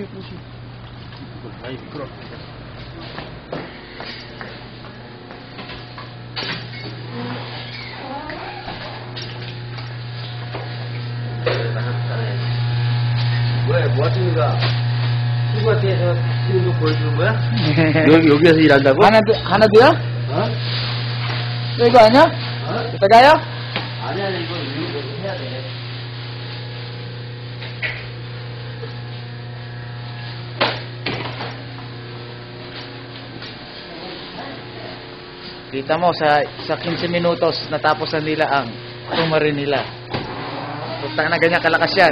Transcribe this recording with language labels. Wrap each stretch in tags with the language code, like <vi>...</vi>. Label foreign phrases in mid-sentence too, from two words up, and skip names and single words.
<ko>아이, 미끄러. 뭐 하시는 거야? 친구한테 저 찍는 거 보여주는 거야? 여기에서 일한다고? 하나 더요? 어? 이거 아니야? 어? 이따가요? 아니, 아니, 이거 해야 돼.</ko> <tl>Kita mo, sa 15 minutos, natapos na nila ang tumarin nila. Putang na, ganyan kalakas yan.</tl>